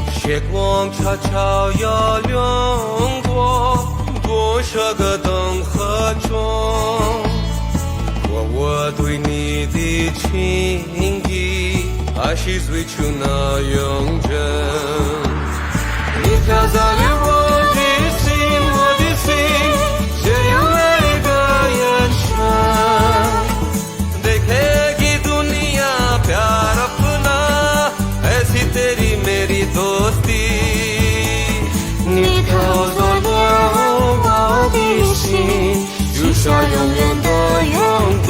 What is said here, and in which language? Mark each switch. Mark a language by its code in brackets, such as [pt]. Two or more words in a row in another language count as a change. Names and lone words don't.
[zh] 月光悄悄摇掠过多少个灯河中，我对你的情意还是最初那样真。你飘在了我的心，我的心，这样每个眼神 [hi] देखेगी दुनिया प्यार अपना ऐसी तेरी मेरी दोस्ती。 [zh] 你飘在了我的心，许下永远的约定，